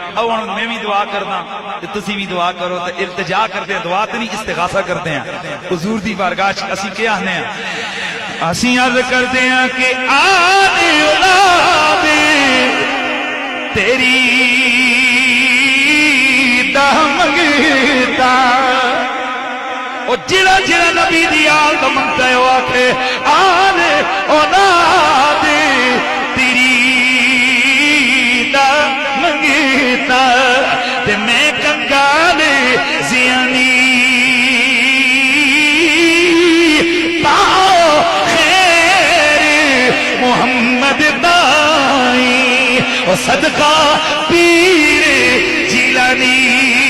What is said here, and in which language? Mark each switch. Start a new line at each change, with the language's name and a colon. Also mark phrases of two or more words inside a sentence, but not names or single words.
Urdu: اب میں بھی دعا کرنا کہ
Punjabi: تسی بھی دعا کرو،
Urdu: تو التجا کرتے ہیں، دعا تو نہیں استغاثہ کرتے ہیں،
Punjabi: حضور دی بارگاہ اسی کیا آنے ہیں،
Urdu: اسی عرض کرتے ہیں کہ آل اولاد
Punjabi: تیری دا منگتا، اور جڑا جڑا نبی دی آل دا منگتا ہے وہ آکھے آل اولاد تیری دا منگتا، تے میں کنگال زیانی پاؤ خیر محمد دائی، اور صدقہ پیر جیلانی